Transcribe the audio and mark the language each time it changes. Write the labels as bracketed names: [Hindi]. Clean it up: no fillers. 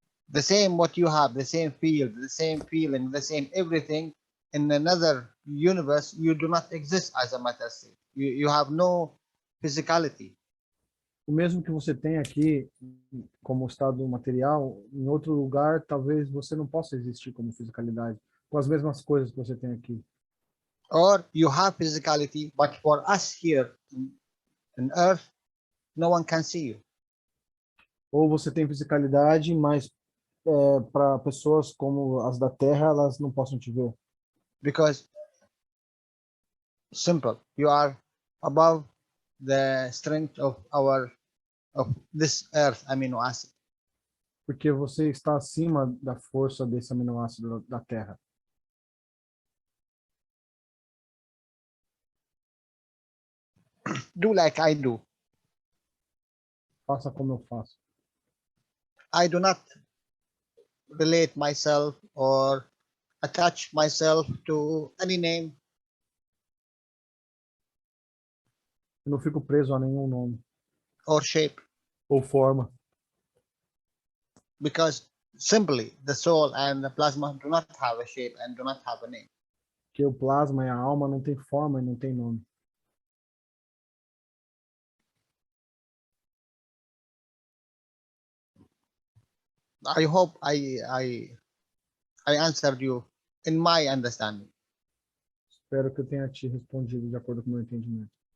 [English] The same what you have, the same field, the same feeling, the same everything in another universe, you do not exist as a matter state. You have no physicality. [Portuguese] O mesmo que você tem aqui como estado material, em outro lugar, talvez você não possa existir como fisicalidade, com as mesmas coisas que você tem aqui. [English] Or you have physicality, but for us here in Earth, no one can see you. [Portuguese] Ou você tem fisicalidade, mas para pessoas como as da Terra, elas não possam te ver. [English] Because simple, you are above the strength of this Earth amino acid. [Portuguese] Porque você está acima da força desse aminoácido da Terra. [English] Do like I do. [Portuguese] Faça como eu faço. [English] I do not relate myself or attach myself to any name. [Portuguese] Eu não fico preso a nenhum nome [English] Or shape, [Portuguese] ou forma. [English] because simply the soul and the plasma do not have a shape and do not have a name. [Portuguese] Porque o plasma e a alma não tem forma e não tem nome. [English] I hope I answered you in my understanding. [Portuguese] Espero que eu tenha te respondido de acordo com o meu entendimento.